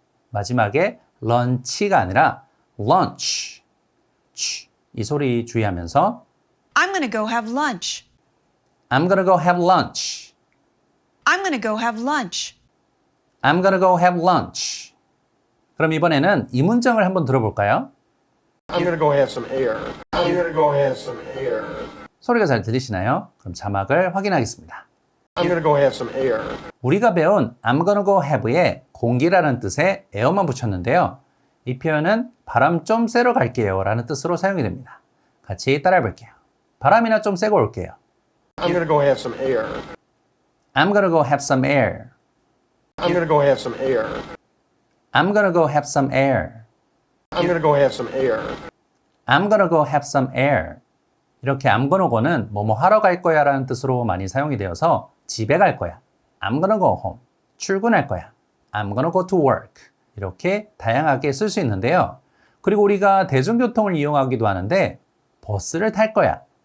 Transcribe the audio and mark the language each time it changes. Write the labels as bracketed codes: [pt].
[ko] 마지막에 lunch가 아니라 lunch. 이 소리 주의하면서 [en] I'm gonna go have lunch. I'm gonna go have lunch. I'm gonna go have lunch. I'm gonna go have lunch. [ko] 그럼 이번에는 이 문장을 한번 들어볼까요? [en] I'm gonna go have some air. I'm gonna go have some air. [ko] 소리가 잘 들리시나요? 그럼 자막을 확인하겠습니다. [en] I'm gonna go have some air. [ko] 우리가 배운 [en] I'm gonna go have [ko] 에 공기라는 뜻의 air만 붙였는데요. 이 표현은 바람 좀 쐬러 갈게요 라는 뜻으로 사용이 됩니다. 같이 따라해 볼게요. 바람이나 좀 쐬고 올게요. [en] I'm gonna go have some air. I'm gonna go have some air. I'm gonna go have some air. I'm gonna go have some air. I'm gonna go have some air. I'm gonna go have some air. [ko] 이렇게 I'm gonna go는 뭐뭐 하러 갈 거야 라는 뜻으로 많이 사용이 되어서 집에 갈 거야. [en] I'm gonna go home. [ko] 출근할 거야. [en] I'm gonna go to work. [ko] 이렇게 다양하게 쓸 수 있는데요. 그리고 우리가 대중교통을 이용하기도 하는데 버스를 탈 거야.